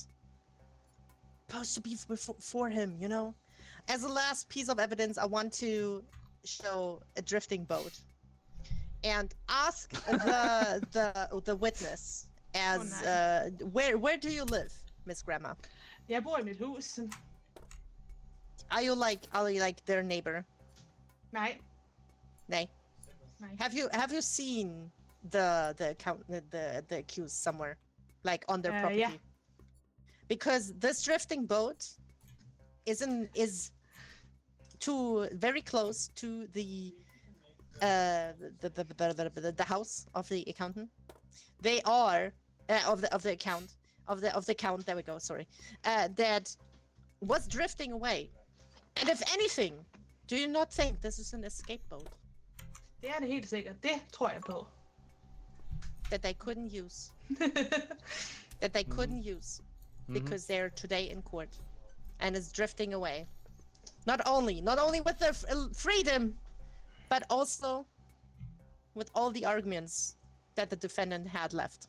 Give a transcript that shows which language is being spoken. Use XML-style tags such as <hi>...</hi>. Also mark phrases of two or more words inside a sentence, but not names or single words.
<en>Supposed to be for him, you know. As a last piece of evidence, I want to show a drifting boat, and ask the witness as where do you live, Miss Grandma?</en> <da>Jeg bor i mit hus.</da> <en>Are you like their neighbor?</en> <da>Nej.</da> <en>Nay.</en> <da>Nej.</da> <en>Have you seen the accused somewhere, like on their property? Yeah. Because this drifting boat is very close to the house of the accountant. They are of the account. There we go. Sorry, that was drifting away. And if anything, do you not think this is an escape boat</en> <da>Det er det helt sikkert. Det tror jeg på.</da> <en>that they couldn't use? Because they're today in court, and is drifting away. Not only with their freedom, but also with all the arguments that the defendant had left.</en>